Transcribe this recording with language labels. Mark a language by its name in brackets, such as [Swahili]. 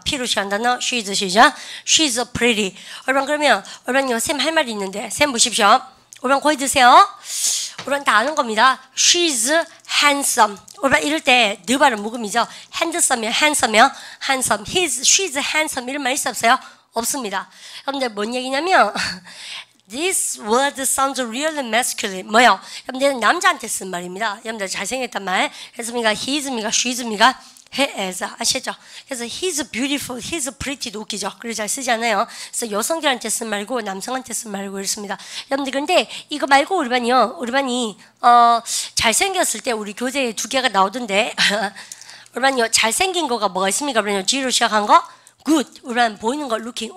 [Korean] P로 시작한 단어 She's 시죠. [English] She's pretty. [Korean] 그러면 쌤 할 말이 있는데 쌤 보십시오. 거기 드세요. 다 아는 겁니다. [English] She's handsome. [Korean] 이럴 때 느 발음 묵음이죠. handsome이요. handsome. [English] She's handsome. [Korean] 이런 말 있어 없어요? 없습니다. 그런데 뭔 얘기냐면 [English] This word sounds really masculine. [Korean] 뭐요? 여러분들 남자한테 쓴 말입니다. 여러분들 잘생겼단 말. 그래서 he's입니까? she's입니까? he is. 아시죠? 그래서 [English] he's beautiful, he's pretty [Korean] 도 웃기죠. 그래 잘 쓰지 않아요. 그래서 여성들한테 쓴 말고 남성한테 쓴 말고 이렇습니다. 여러분들 근데 이거 말고 우리 반이 잘생겼을 때 우리 교재에 2개가 나오던데 우리 반이요 잘생긴 거가 뭐가 있습니까? 그러면 G로 시작한 거 good. 우리 반 보이는 거 looking.